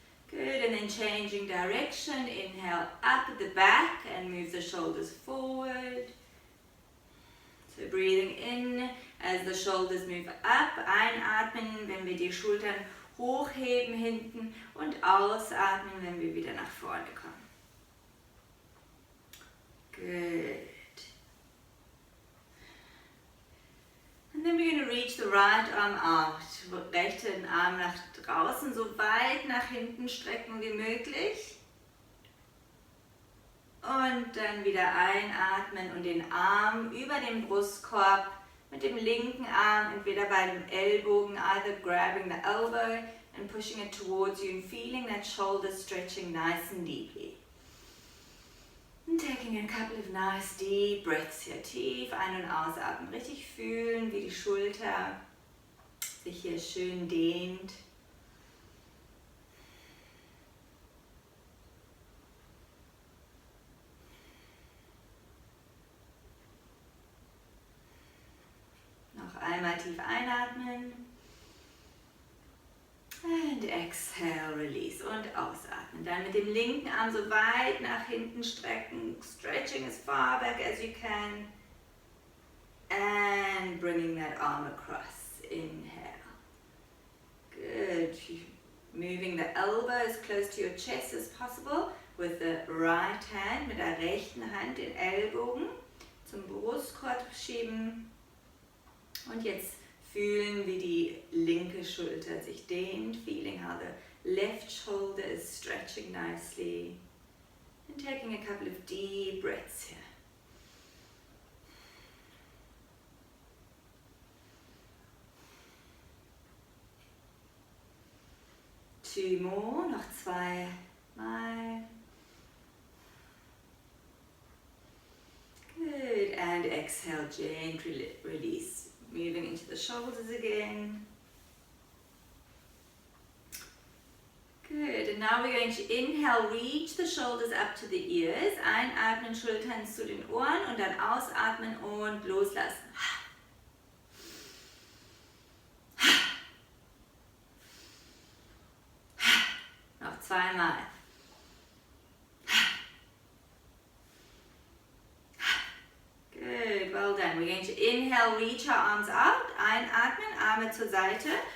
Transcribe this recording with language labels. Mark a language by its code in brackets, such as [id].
[en] Good, and then changing direction. Inhale, up at the back and move the shoulders forward. So breathing in as the shoulders move up. [de] Einatmen, wenn wir die Schultern hochheben hinten und ausatmen, wenn wir wieder nach vorne kommen. [en] Good. And then we're going to reach the right arm out. [de] Rechten Arm nach draußen, so weit nach hinten strecken wie möglich. Und dann wieder einatmen und den Arm über den Brustkorb mit dem linken Arm entweder bei dem Ellbogen, [en] either grabbing the elbow and pushing it towards you and feeling that shoulder stretching nice and deeply. And taking a couple of nice deep breaths here. [de] Tief ein- und ausatmen. Richtig fühlen, wie die Schulter sich hier schön dehnt. Einmal tief einatmen [en] and exhale, release [de] und ausatmen. Dann mit dem linken Arm so weit nach hinten strecken, [en] stretching as far back as you can and bringing that arm across. Inhale. Good. Moving the elbow as close to your chest as possible with the right hand, [de] mit der rechten Hand den Ellbogen zum Brustkorb schieben. Und jetzt fühlen, wie die linke Schulter sich dehnt, [en] feeling how the left shoulder is stretching nicely. And taking a couple of deep breaths here. Two more, [de] noch zweimal. [en] Good, and exhale, gently release. Moving into the shoulders again. Good, and now we're going to inhale, reach the shoulders up to the ears. [de] Einatmen, Schultern zu den Ohren und dann ausatmen und loslassen. Noch zweimal. [en] Good, well done. We're going to inhale, reach our arms out. [de] Einatmen, Arme zur Seite.